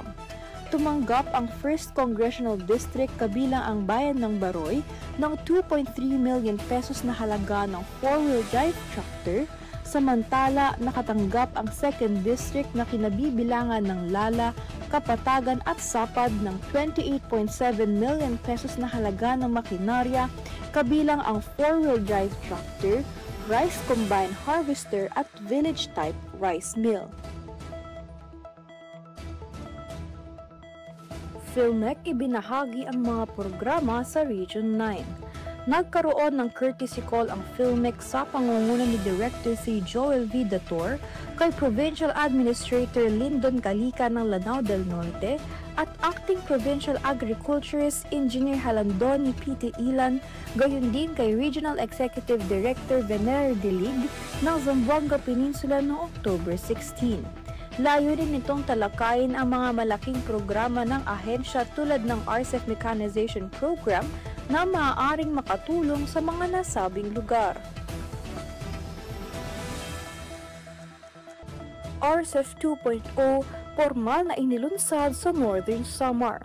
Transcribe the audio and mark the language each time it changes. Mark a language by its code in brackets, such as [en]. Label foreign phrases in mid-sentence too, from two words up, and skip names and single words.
[tl] Tumanggap ang 1st Congressional District kabilang ang Bayan ng Baroy ng 2.3 million pesos na halaga ng [en] 4-wheel drive tractor, [tl] samantala nakatanggap ang 2nd District na kinabibilangan ng Lala, Kapatagan at Sapad ng 28.7 million pesos na halaga ng makinarya kabilang ang [en] 4-wheel drive tractor, rice combine harvester [tl] at [en] village-type rice mill. [tl] PhilMech ibinahagi ang mga programa sa Region 9. Nagkaroon ng [en] courtesy call [tl] ang PhilMech sa pangunguna ni Director si Joel V. Dator kay Provincial Administrator Lyndon Calica ng Lanao del Norte at Acting Provincial Agriculturist Engineer Halandoni P.T. Ilan, gayon din kay Regional Executive Director Venere Delig ng Zamboanga Peninsula noong October 16. Layunin nitong talakayin ang mga malaking programa ng ahensya tulad ng RCEF Mechanization Program na maaaring makatulong sa mga nasabing lugar. RCEF 2.0 formal na inilunsad sa Northern Samar.